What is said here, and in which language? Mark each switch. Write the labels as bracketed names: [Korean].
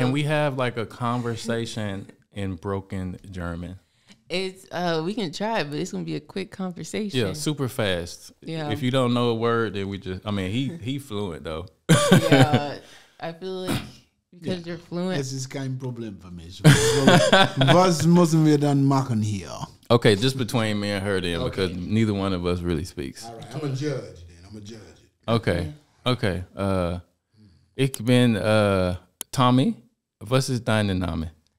[English] can we have like a conversation in broken German? It's we can try, but it's gonna be a quick conversation. Yeah, super fast. Yeah. If you don't know a word, then he fluent though. Yeah, I feel like because you're fluent. [German] Es ist kein Problem für mich. Was müssen wir dann machen hier? [English] Okay, just between me and her then, because neither one of us really speaks. All right, I'm a judge then. [German] Okay. Ich bin Tommy. Was ist dein Name?